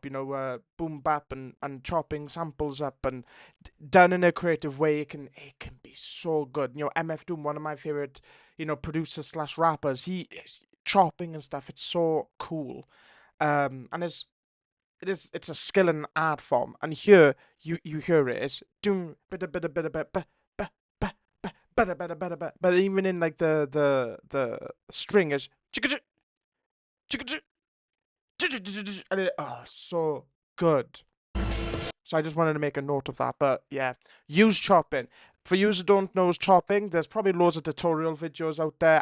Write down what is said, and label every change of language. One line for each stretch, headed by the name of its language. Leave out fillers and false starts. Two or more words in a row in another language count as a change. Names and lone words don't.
English: Boom bap and chopping samples up and done in a creative way. It can be so good. MF Doom, one of my favorite producers slash rappers. He is chopping and stuff. It's so cool. And it's a skill and an art form. And here you hear it. It's doom bada bada bada bada ba ba ba bada bada bada ba. But even in like the string is chicka chicka chicka, and so good. So I just wanted to make a note of that. But yeah, use chopping. For you who don't know chopping, there's probably loads of tutorial videos out there.